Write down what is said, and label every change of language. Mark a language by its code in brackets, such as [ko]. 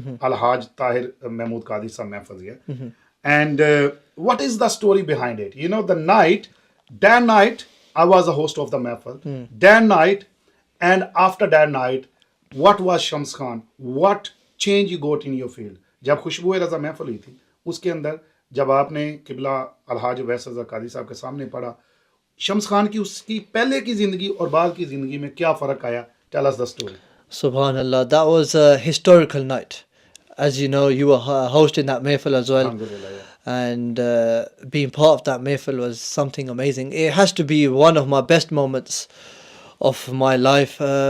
[en] Al-Haj Tahir Mehmood Qadri Sahab Mehfaz. And what is the story behind it? You know, that night, I was a host of the Mehfaz. That night, and after that night, what was Shams Khan? What change you got in your field? [ur] جب خوشبو رضا محفل ہوئی تھی, اس کے اندر جب آپ نے قبلہ الحاج قائصر قادری صاحب کے سامنے پڑھا, شمس خان کی اس کی پہلے کی زندگی اور بعد کی زندگی میں کیا فرق آیا? [en] Tell us the story. Subhanallah, that was a historical night. As you know, you were hosting that mehfil as well. Alhamdulillah, yeah. And being part of that mehfil was something amazing. It has to be one of my best moments of my life.